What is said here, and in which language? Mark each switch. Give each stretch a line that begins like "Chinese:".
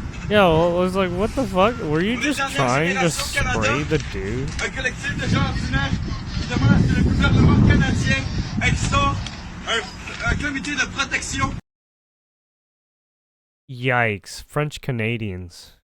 English: Yeah, well, I was like, what the fuck? Were you just trying to spray the dude?
French: Un collectif de jardinage qui demande à ce que le gouvernement canadien instaure un comité de protection.
English: Yikes, French Canadians.